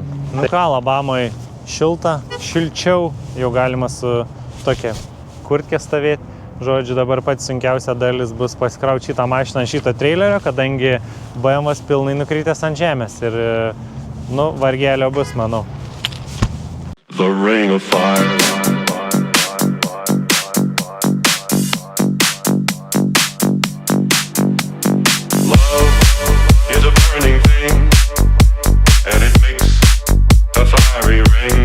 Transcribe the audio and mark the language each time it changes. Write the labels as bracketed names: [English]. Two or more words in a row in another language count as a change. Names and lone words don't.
[Lithuanian] Nu ką, Alabamoje šilta, šilčiau, jau galima su tokia kurtkė stovėti. Žodžiu, dabar pats sunkiausia dalis bus pasikrauti šitą mašiną ant šito trailerio, kadangi BMW'as pilnai nukritęs ant žemės ir, nu, vargelio bus, manau. [English] The ring of fire. Love is a burning thing, and it makes a fiery ring.